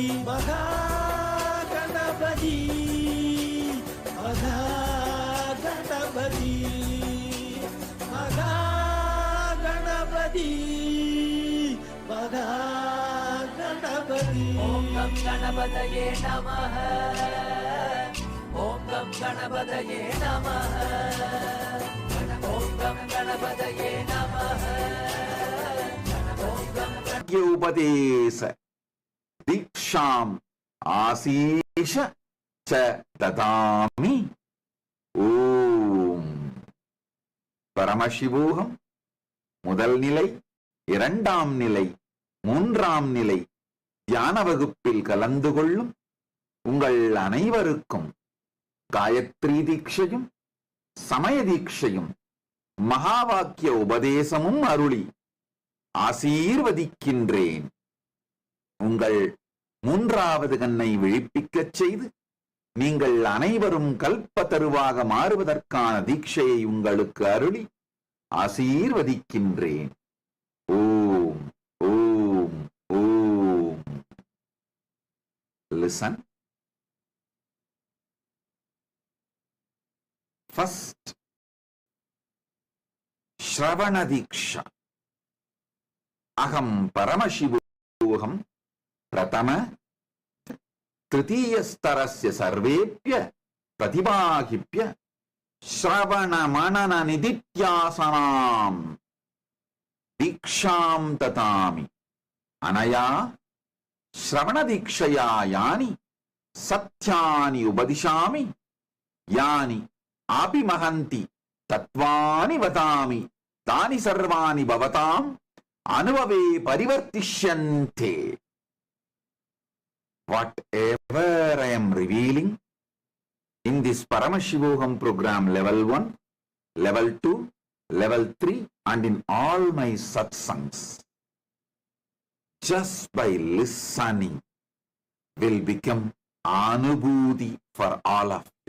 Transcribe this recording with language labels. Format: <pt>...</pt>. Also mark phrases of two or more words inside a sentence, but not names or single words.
<ta>மகா கணபதி, மகா கணபதி, மகா கணபதி, மகா கணபதி.</ta> <sa>ॐ गं गणपतये नमः, ॐ गं गणपतये नमः, ॐ गं गणपतये नमः, ॐ गं उपदेश दीक्षाम आशीष च ददामि. ॐ परमशिवोऽहम्.</sa> <ta>முதல் நிலை, இரண்டாம் நிலை, மூன்றாம் நிலை தியான வகுப்பில் கலந்து கொள்ளும் உங்கள் அனைவருக்கும் காயத்ரி தீட்சையும் சமய தீட்சையும் மகாவாக்கிய உபதேசமும் அருளி ஆசீர்வதிக்கின்றேன். உங்கள் மூன்றாவது கண்ணை விழிப்பிக்கச் செய்து நீங்கள் அனைவரும் கல்பத்தருவாக மாறுவதற்கான தீட்சையை உங்களுக்கு அருளி ஆசீர்வதிக்கின்றேன். ஓம் ஓம் ஓம்.</ta> <en>Listen. First,</en> <sa>श्रवण दीक्षा. अहं परमशिवोऽहं प्रथम तृतीयस्तरस्य सर्वेभ्यः प्रतिबाहिप्य श्रवण मनन निदिध्यासनं दीक्षां ददामि अनया श्रवण दीक्षया यानि सत्यानि उपदिशामि यानि अपि महान्ति तत्त्वानि वदामि तानि सर्वाणि भवताम् अनुभवे परिवर्तिष्यन्ते.</sa> <en>Whatever I am revealing in this Paramashivoham program level 1, level 2, level 3 and in all my satsangs, just by listening will become Anubhuti for all of you.</en>